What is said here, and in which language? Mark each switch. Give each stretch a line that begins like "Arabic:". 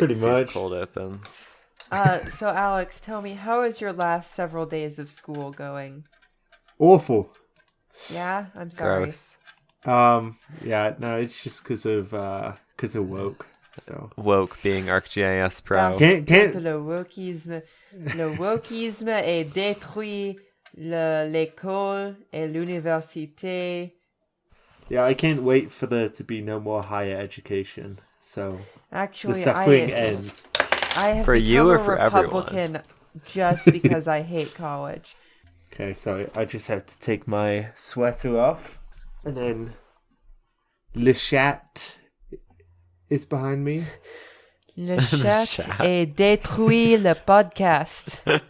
English: pretty these much. cold opens? So Alex, tell me, how is your last several days of school going? Awful. Yeah, I'm sorry. Gross. Yeah, no, it's just because of woke. So Woke being ArcGIS pro. Can't-
French: Le wokisme est détruit l'école et l'université.
English: Yeah, I can't wait for there to be no more higher education. So Actually, the suffering ends. I have For become you or a for Republican just because I hate college. Okay, so I just have to take my sweater off, and then Le Chat is behind me.
French: Le chat est détruit le podcast.